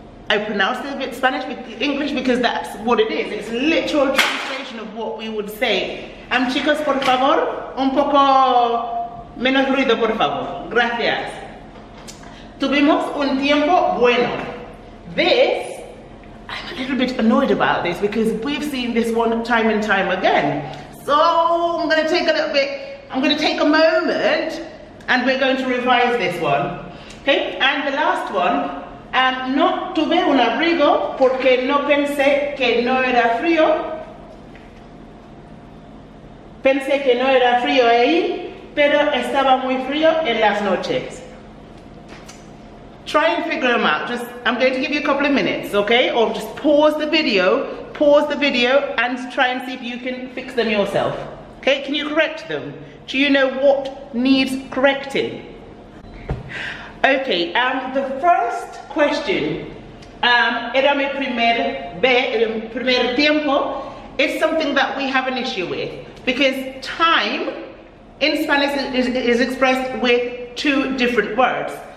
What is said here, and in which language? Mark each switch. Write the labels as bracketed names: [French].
[English] I pronounced it a bit Spanish with English because that's what it is. It's a literal translation of what we would say. [Spanish] Chicos, por favor, un poco menos ruido, por favor. Gracias. Tuvimos un tiempo bueno. [English] This, I'm a little bit annoyed about this because we've seen this one time and time again. So I'm going to take a moment and we're going to revise this one. Okay, and the last one, [Spanish] no tuve un abrigo porque no pensé que no era frío. Pensé que no era frío ahí, pero estaba muy frío en las noches. [English] Try and figure them out. I'm going to give you a couple of minutes, okay? Or just pause the video and try and see if you can fix them yourself. Okay, can you correct them? Do you know what needs correcting? Okay, the first question, [Spanish] era mi primer tiempo, [English] is something that we have an issue with because time in Spanish is expressed with 2 different words.